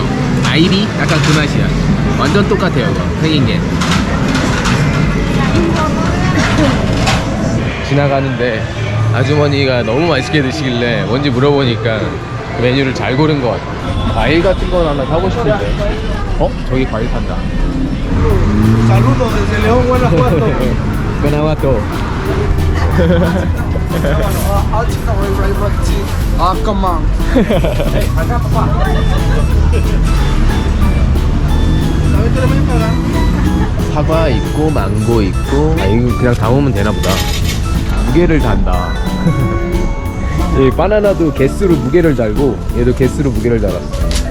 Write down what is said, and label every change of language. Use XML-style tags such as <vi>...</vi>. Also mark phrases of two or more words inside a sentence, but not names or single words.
<ko>아이비 약간 그 맛이야. 완전 똑같아요. 이거 생긴 게. 지나가는데 아주머니가 너무 맛있게 드시길래 뭔지 물어보니까 그 메뉴를 잘 고른 것 같아요. 과일 같은 건 하나 사고 싶은데. 저기 과일 판다.</ko> <es>Saludos desde León, Guanajuato. Guanajuato.</es> <en>Ah, come on.</en> <ko>사과 있고 망고 있고. 이거 그냥 담으면 되나 보다. 무게를 단다. 이 바나나도 개수로 무게를 달고 얘도 개수로 무게를 달았어.</ko>